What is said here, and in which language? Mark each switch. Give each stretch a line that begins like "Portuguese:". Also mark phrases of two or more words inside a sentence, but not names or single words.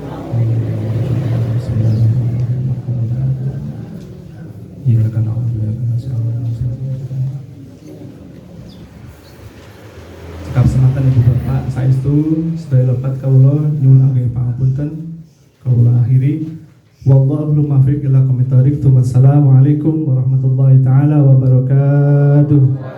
Javanese: Cekap semanten Ibu Bapak saestu sedaya lepat kawula nyuwun ageng pangapunten kawula akhiri
Arabic: والله الموفق إلى أقوم الطريق. والسلام عليكم ورحمة الله تعالى وبركاته.